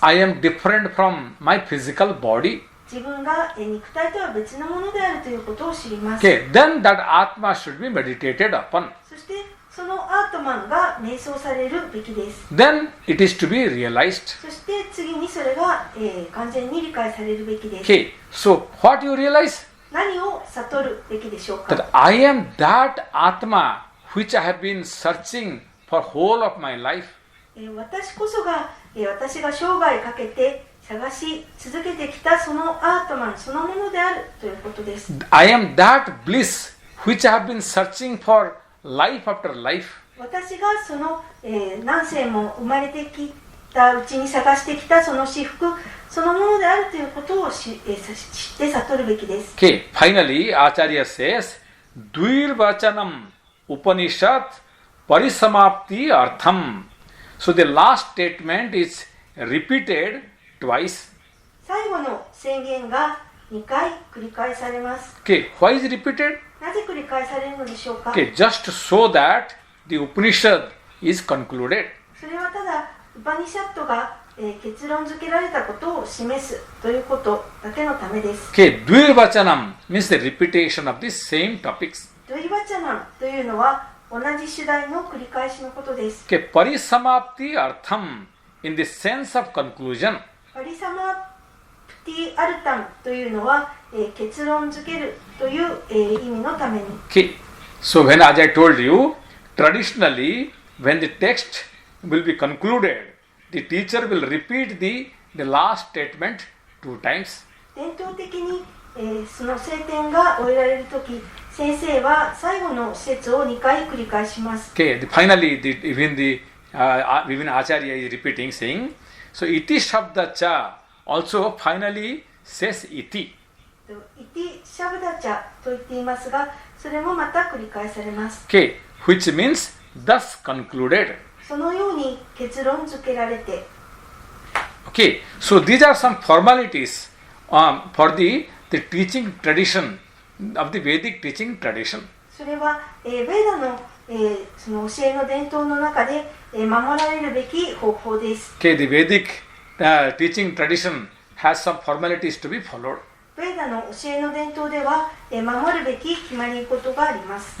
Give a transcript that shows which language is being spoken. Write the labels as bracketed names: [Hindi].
[English] I am different from my physical body. [Japanese] 自分が肉体とは別のものであるということを知ります。 [English] Okay, then that Atma should be meditated upon. [Japanese] そしてそのアートマンが瞑想されるべきです。 [English] Then it is to be realized. [Japanese] そして次にそれが、完全に理解されるべきです。 [English] Okay, so what you realize? [Japanese] 何を悟るべきでしょうか？ [English] That I am that Atma which I have been searching for whole of my life. [Japanese] 私こそが、私が生涯かけて探し続けてきたそのアートマンそのものであるということです。 [English] I am that bliss which I have been searching for life after life. [Japanese] 私がその、何世も生まれてきたうちに探してきたその至福そのものであるということを知って悟るべきです。 [English] Okay, finally Acharya says [Sanskrit] Dvirvachanam Upanishad Parisamapti Artham. [English] So the last statement is repeated twice. [Japanese] 最後の宣言が2回繰り返されます。 [English] Okay, why is it repeated? [Japanese] なぜ繰り返されるのでしょうか？ [English] Okay, just so that the Upanishad is concluded. [Japanese] それはただウパニシャットが、結論付けられたことを示すということだけのためです。 [English] Okay, Dvirvachanam means the repetition of the same topics. [Japanese] ドイバチャナンというのは同じ主題の繰り返しのことです。 [English] Okay, Parisamapti Artham in the sense of conclusion. [Japanese] パリサマプティアルタンというのは、結論付けるという、意味のために。 [English] Okay, so as I told you, traditionally when the text will be concluded, the teacher will repeat the last statement 2 times. [Japanese] 伝統的に、その聖典が終えられるとき、先生は最後の説を2回繰り返します。 [English] Okay, finally even Acharya is repeating saying, so [Sanskrit] iti shabda cha [English] also finally says iti. [Japanese] イティシャブダチャと言っていますが、それもまた繰り返されます。 [English] Okay, which means thus concluded. [Japanese] そのように結論付けられて、 [English] Okay, so these are some formalities for the teaching tradition of the Vedic teaching tradition. [Japanese] それは、ベーダの、その教えの伝統の中で、守られるべき方法です。 [English] Okay, the Vedic teaching tradition has some formalities to be followed. [Japanese] ベーダの教えの伝統では、守るべき決まり事があります。